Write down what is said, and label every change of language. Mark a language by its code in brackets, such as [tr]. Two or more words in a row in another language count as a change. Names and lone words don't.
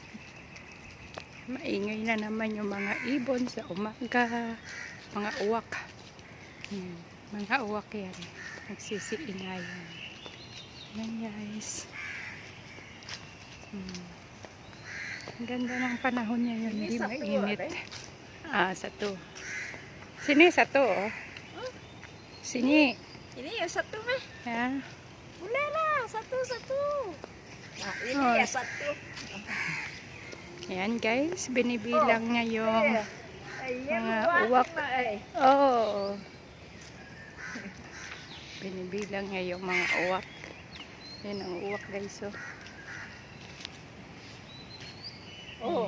[tl] Maingay na naman yung mga ibon sa umaga. Mga uwak. Ayan. Mga uwak yan. Nagsisiingayan. Ayan guys. Ang ganda ng panahon niya yun. Hindi mainit. [ms] Satu. Sini satu oh. Sini. Ini ya satu meh. Ya. Boleh lah satu-satu. Nah, ini Oh. ya satu. [tl] Ayan guys, binibilang niya yung mga uwak. Eh. Oh. Binibilang niya yung mga uwak. Yan ang uwak guys oh. Oh.